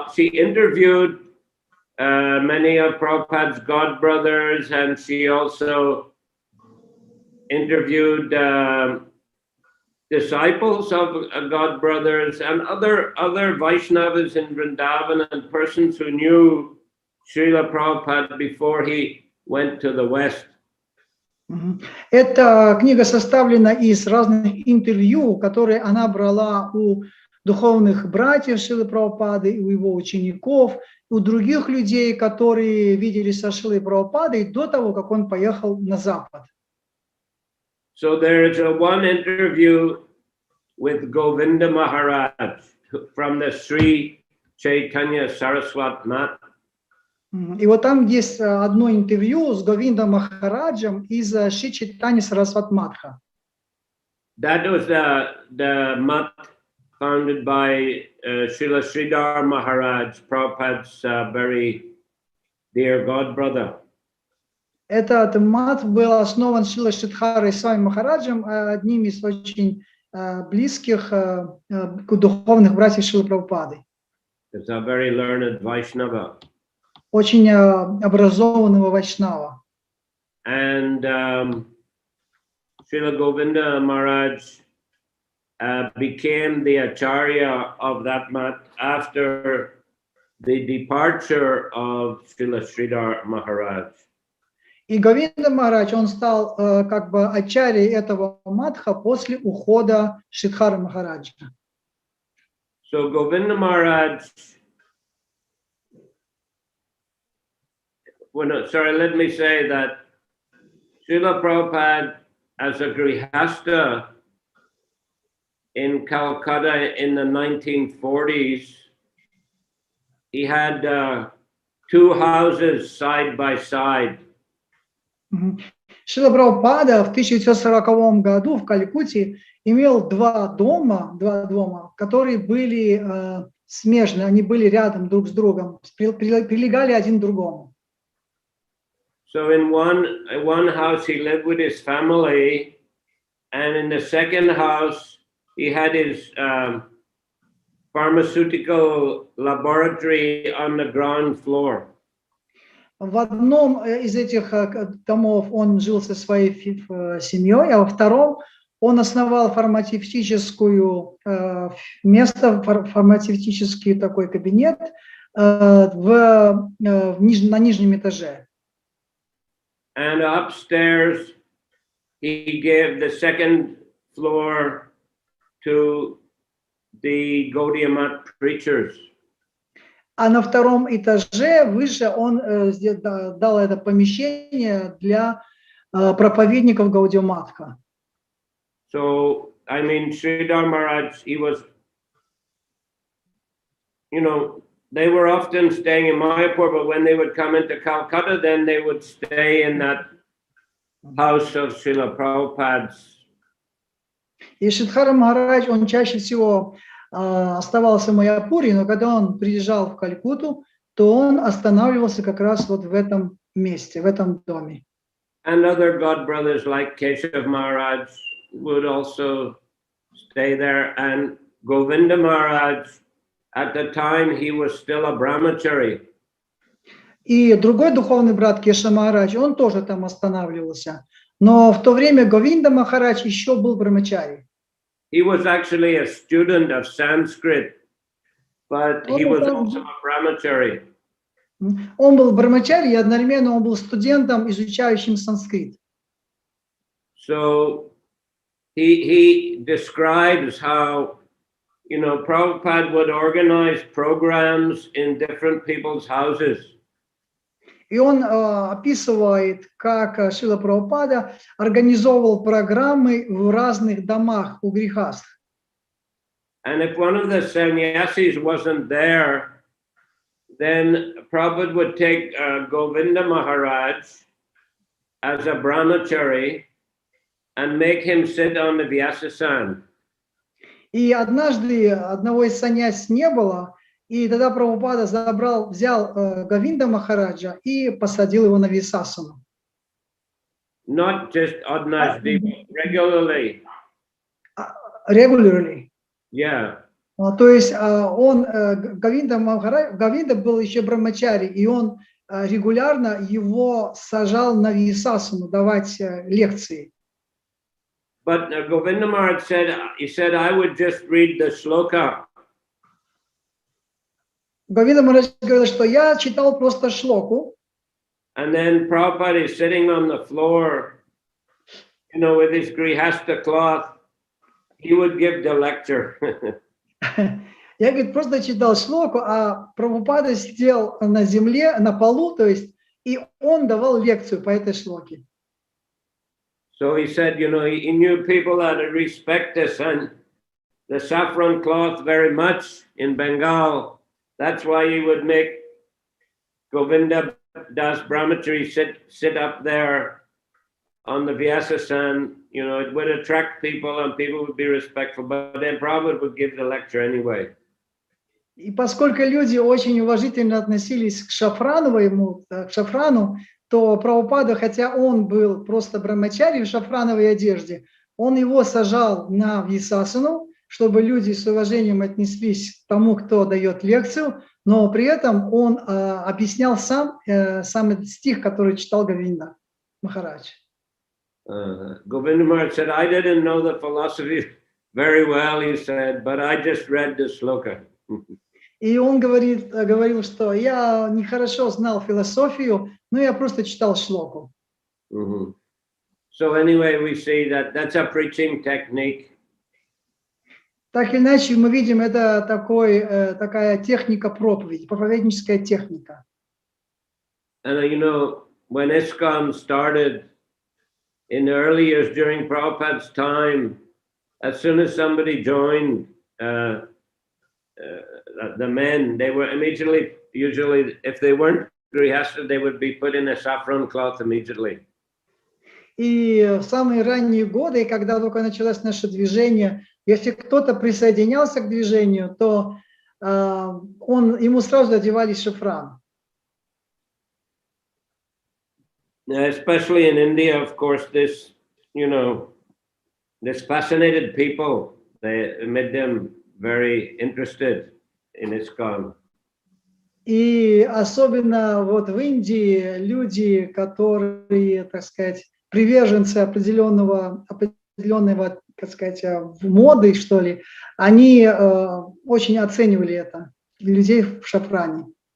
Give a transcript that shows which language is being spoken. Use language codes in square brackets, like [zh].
[en] She interviewed many of Prabhupada's god brothers, and she also interviewed disciples of god brothers and other Vaishnavas in Vrindavan and persons who knew Srila Prabhupada before he went to the West. [ru] Эта книга составлена из разных интервью, которые она брала у духовных братьев Шрилы Прабхупады, у его учеников, у других людей, которые виделись со Шрилой Прабхупадой до того, как он поехал на Запад. [en] So there is one interview with Govinda Maharaj from the Sri Chaitanya Saraswat Math. [ru] И вот там есть одно интервью с Говиндом Махараджем из Шри Чайтанья Сарасват Матха. [en] That was the math founded by Srila Sridhar Maharaj, Prabhupada's very dear god brother. [ru] Этот мат был основан Шрилой Шридхарой Свами Махараджем, одним из очень близких духовных братьев Шрилы Прабхупады. [en] It's a very learned Vaishnava. [ru] Очень образованного вайшнава. [en] And Srila Govinda Maharaj became the acharya of that mat after the departure of Srila Sridhar Maharaj. [ru] И Говинда Махарадж, он стал как бы ачарьей этого матха после ухода Шридхара Махараджа. [en] So Govinda Maharaj, let me say that Srila Prabhupada, as a grihasta in Calcutta in the 1940s, he had two houses side by side. [ru] Шрила Прабхупада в 1940 году в Калькутте имел два дома, которые были смежны, они были рядом друг с другом, прилегали один к другому. [en] So in one house he lived with his family, and in the second house he had his pharmaceutical laboratory on the ground floor. [ru] В одном из этих домов он жил со своей семьей, а во втором он основал фармацевтическую место, фармацевтический такой кабинет на нижнем этаже. [en] And upstairs he gave the second floor to the Gaudiya Math preachers. [ru] А на втором этаже выше он дал это помещение для проповедников Гаудия Матха. [en] So, I mean, Sridhar Maharaj, he was, they were often staying in Mayapur, but when they would come into Calcutta, then they would stay in that house of Srila Prabhupada's. [ru] И Шридхар Махарадж, он чаще всего оставался в Майяпуре, но когда он приезжал в Калькутту, то он останавливался как раз вот в этом месте, в этом доме. [en] And other god brothers like Keshav Maharaj would also stay there. And Govinda Maharaj, at the time, he was still a brahmachari. [ru] И другой духовный брат Кеша Махарадж, он тоже там останавливался. Но в то время Говинда Махарадж еще был брамачари. [en] He was actually a student of Sanskrit but he was also a brahmachari. [ru] Он был брамачари, и одновременно он был студентом, изучающим санскрит. [en] So he describes how, you know, Prabhupada would organize programs in different people's houses. [ru] И он описывает, как Шрила Прабхупада организовывал программы в разных домах у грехастх. [en] And if one of the sannyasis wasn't there, then Prabhupada would take Govinda Maharaj as a brahmachari and make him sit on the Vyasasana. [ru] И однажды одного из саньяси не было, и тогда Прабхупада взял Говинда Махараджа и посадил его на Висасану. [en] Not just однажды, regularly. Regularly. Yeah. [ru] То есть Говинда был еще брамачари, и он регулярно его сажал на Висасану давать лекции. [en] But Govinda Maharaj said, I would just read the shloka. [ru] Говинда Махарадж говорил, что я читал просто шлоку. [en] And then Prabhupada is sitting on the floor, you know, with his grihastha cloth. He would give the lecture. [ru] Я, говорит, просто читал шлоку, а Прабхупада сидел на земле, на полу, то есть, и он давал лекцию по этой шлоке. [en] So he said, you know, he knew people that respect the saffron cloth very much in Bengal. That's why he would make Govinda Das Brahmachari sit up there on the Vyasasana. You know, it would attract people and people would be respectful, but then Prabhupada would give the lecture anyway. [ru] И поскольку люди очень уважительно относились к шафрану, то Прабхупада, хотя он был просто брамачари в шафрановой одежде, он его сажал на Висасану, чтобы люди с уважением отнеслись к тому, кто дает лекцию, но при этом он объяснял сам этот стих, который читал Говинда Махарадж. [en] Govinda Maharaj said, I didn't know the philosophy very well, he said, but I just read the shloka. [ru] И он говорил, что я нехорошо знал философию, но я просто читал шлоку. [en] So anyway, we see that that's a preaching technique. [ru] Так или иначе, мы видим, это такая техника проповеди, проповедническая техника. [en] And you know, when ISKCON started in the early years during Prabhupada's time, as soon as somebody joined, the men, they were immediately, usually, if they weren't grihastha, they would be put in a saffron cloth immediately. [ru] И в самые ранние годы, когда только началось наше движение, если кто-то присоединялся к движению, то ему сразу одевали шафран. [en] Especially in India, of course, this fascinated people, they made them very interested in ISKCON. [ru] И особенно вот в Индии люди, которые, так сказать, приверженцы определенного, так сказать, моды, что ли, они очень оценивали это, людей в шафране.